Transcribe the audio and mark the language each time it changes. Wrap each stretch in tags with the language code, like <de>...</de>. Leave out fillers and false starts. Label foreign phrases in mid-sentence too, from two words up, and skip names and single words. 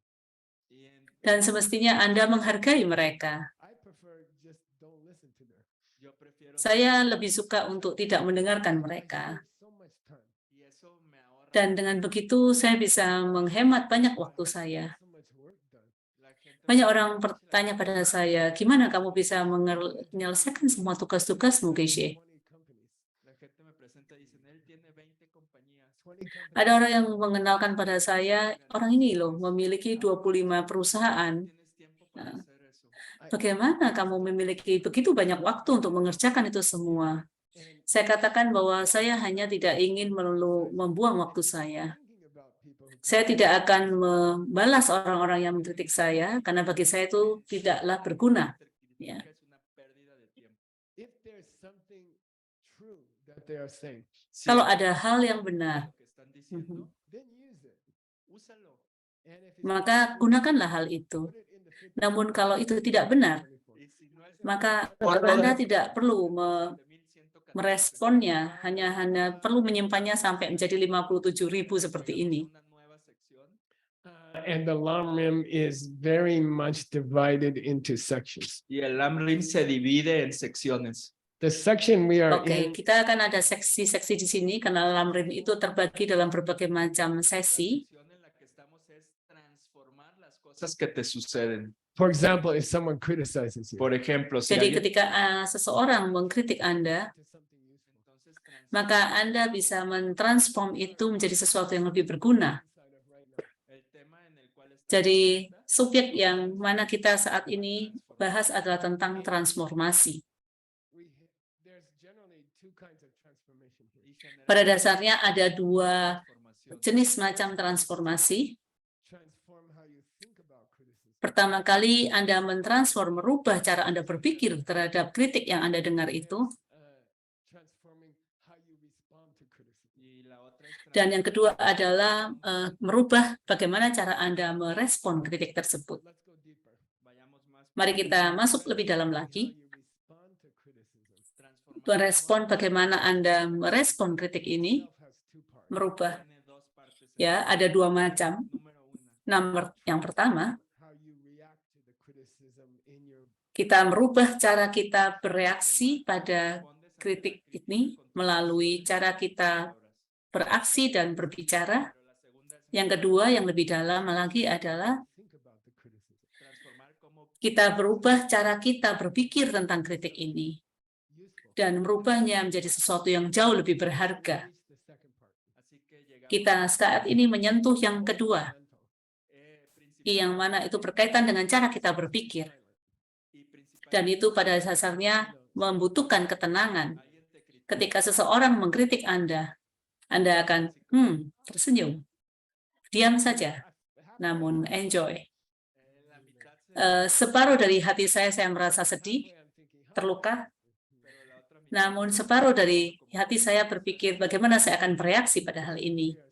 <id>dan semestinya Anda menghargai mereka.</id> <en>I prefer just don't listen to them.</en> <es>Yo prefiero</es> <id>Saya lebih suka untuk tidak mendengarkan mereka.</id> <en>So much time.</en> <es>y eso me ahorra</es> <id>Dan dengan begitu saya bisa menghemat banyak waktu saya.</id> <en>So much work done.</en> <es>la gente.</es> <id>Banyak orang bertanya pada saya, gimana kamu bisa menyelesaikan semua tugas-tugasmu, Geshe?</id> <en>20 companies.</en> <es>La gente me presenta y dicen, él tiene 20 compañías.</es> <en>20 companies.</en> <id>Ada orang yang mengenalkan pada saya, orang ini loh memiliki 25 perusahaan.</id> <es>Tienes tiempo para hacer eso.</es> <id>Bagaimana kamu memiliki begitu banyak waktu untuk mengerjakan itu semua? Saya katakan bahwa saya hanya tidak ingin melulu membuang waktu saya.</id> <en>Thinking about people who</en> <id>Saya tidak akan membalas orang-orang yang mengkritik saya, karena bagi saya itu tidaklah berguna. Ya.</id> <es>Es una pérdida de tiempo.</es> <en>if there's something true that they are saying,</en> <es>Si</es> <id>Kalau</id> <es>es</es> <id>ada hal yang benar,</id> <es>lo que están diciendo,</es> <en>then use it.</en> <es>úsalo.</es> <en>And if it's</en> <id>maka gunakanlah hal itu.</id> <en>put it in the 50</en> <id>Namun kalau itu tidak benar,</id> <es>Y si no es</es> <id>maka Anda tidak perlu meresponnya, hanya perlu menyimpannya sampai menjadi 57.000 seperti ini.</id> <es>una nueva sección.</es> <en>and the LAMRIM is very much divided into sections.</en> <es>Y el LAMRIM se divide en secciones.</es> <en>The section we are</en> <id>Oke,</id> <en>in</en> <id>kita akan ada seksi-seksi di sini karena LAMRIM itu terbagi dalam berbagai macam sesi.</id> <es>La sección en la que estamos es transformar las cosas que te suceden.</es> <en>for example, if someone criticizes you,</en> <es>Por ejemplo, si</es> <id>Jadi</id> <es>alguien</es> <id>ketika seseorang mengkritik Anda,</id> <en>to something useful.</en> <es>entonces</es> <id>maka Anda bisa mentransform itu menjadi sesuatu yang lebih berguna.</id> <en>Inside of right now.</en> <es>el tema en el cual estamos</es> <id>Jadi</id> <es>ahorita,</es> <id>subjek yang mana kita saat ini bahas adalah tentang transformasi.</id> <en>There's generally two kinds of transformation here.</en> <es>y generar</es> <id>Pada dasarnya ada dua</id> <es>transformación.</es> <id>jenis macam transformasi.</id> <en>Transform how you think about criticism.</en> <id>Pertama kali Anda mentransform, merubah cara Anda berpikir terhadap kritik yang Anda dengar itu.</id> <en>Transforming how you respond to criticism.</en> <es>Y la otra es</es> <id>Dan yang kedua adalah merubah bagaimana cara Anda merespon kritik tersebut.</id> <en>Let's go deeper.</en> <es>vayamos más</es> <id>Mari kita masuk lebih dalam</id> <en>How</en> <id>lagi.</id> <en>you respond to criticism.</en> <es>transformar</es> <id>Merespon bagaimana Anda merespon kritik ini,</id> <en>Itself has two parts.</en> <id>merubah.</id> <es>tiene dos partes.</es> <id>Ya, ada dua macam.</id> <es>Número una,</es> <id>Nomor yang pertama,</id> <en>How you react to the criticism in your</en> <id>kita merubah cara kita bereaksi pada</id> <es>respondes a</es> <id>kritik</id> <es>la</es> <id>ini</id> <es>crítica con</es> <id>melalui cara kita</id> <es>palabras.</es> <id>beraksi dan berbicara.</id> <es>Pero la segunda es</es> <id>Yang kedua, yang lebih dalam lagi adalah</id> <en>think about the criticism.</en> <es>transformar cómo</es> <id>kita berubah cara kita berpikir tentang kritik ini</id> <en>Useful.</en> <id>dan merubahnya menjadi sesuatu yang jauh lebih berharga.</id> <en>Reach the second part.</en> <es>así que llegamos</es> <id>Kita saat ini menyentuh yang kedua,</id> <es>principal</es> <id>yang mana itu berkaitan dengan cara kita berpikir.</id> <es>y principal</es> <id>Dan itu pada dasarnya membutuhkan ketenangan.</id> <es>alguien te critica</es> <id>ketika seseorang mengkritik Anda akan tersenyum, diam saja, namun enjoy. Separuh dari hati saya merasa sedih, terluka, namun separuh dari hati saya berpikir bagaimana saya akan bereaksi pada hal ini.</id>